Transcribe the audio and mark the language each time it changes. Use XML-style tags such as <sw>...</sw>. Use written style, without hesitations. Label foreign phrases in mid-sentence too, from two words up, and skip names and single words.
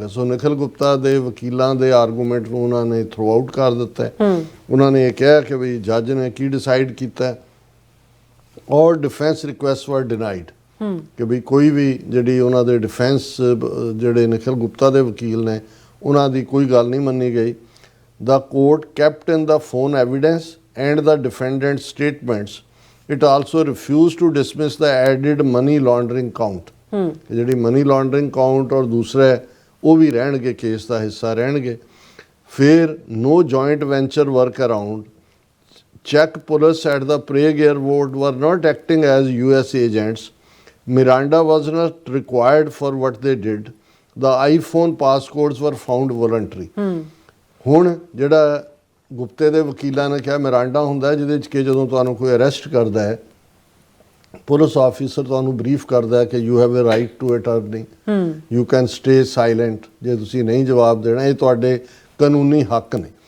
<pa>ਸੋ ਨਿਖਿਲ ਗੁਪਤਾ ਦੇ ਵਕੀਲਾਂ ਦੇ ਆਰਗੂਮੈਂਟ ਨੂੰ ਉਹਨਾਂ ਨੇ</pa> <en>throw out</en> <pa>ਕਰ ਦਿੱਤਾ। ਉਹਨਾਂ ਨੇ ਇਹ ਕਿਹਾ ਕਿ ਵੀ ਜੱਜ ਨੇ ਕੀ ਡਿਸਾਈਡ ਕੀਤਾ, ਔਰ</pa> <en>defense requests were denied,</en> <pa>ਕਿ ਵੀ ਕੋਈ ਵੀ ਜਿਹੜੀ ਉਹਨਾਂ ਦੇ ਡਿਫੈਂਸ ਜਿਹੜੇ ਨਿਖਿਲ ਗੁਪਤਾ ਦੇ ਵਕੀਲ ਨੇ ਉਹਨਾਂ ਦੀ ਕੋਈ ਗੱਲ ਨਹੀਂ ਮੰਨੀ ਗਈ।</pa> <en>The court kept in the phone evidence and the defendant's statements. It also refused to dismiss the added money laundering count.</en> <pa>ਜਿਹੜੀ</pa> <en>money laundering count</en> <pa>ਔਰ ਦੂਸਰੇ ਉਹ ਵੀ ਰਹਿਣਗੇ, ਕੇਸ ਦਾ ਹਿੱਸਾ ਰਹਿਣਗੇ।</pa> <en>ਫਿਰ no joint venture work around. Czech police at the Prague airport were not acting as US agents. Miranda was not required for what they did. The iPhone passcodes were found voluntary.</en> <pa>ਹੁਣ ਜਿਹੜਾ ਗੁਪਤੇ ਦੇ ਵਕੀਲਾਂ ਨੇ ਕਿਹਾ ਮਿਰਾਂਡਾ ਹੁੰਦਾ ਜਿਹਦੇ 'ਚ ਕਿ ਜਦੋਂ ਤੁਹਾਨੂੰ ਕੋਈ ਅਰੈਸਟ ਕਰਦਾ ਹੈ, ਪੁਲਿਸ ਆਫੀਸਰ ਤੁਹਾਨੂੰ ਬਰੀਫ ਕਰਦਾ ਹੈ ਕਿ</pa> <en>you have a right to attorney, you can stay silent,</en> <pa>ਜੇ ਤੁਸੀਂ ਨਹੀਂ ਜਵਾਬ ਦੇਣਾ, ਇਹ ਤੁਹਾਡੇ ਕਾਨੂੰਨੀ ਹੱਕ ਨੇ।</pa>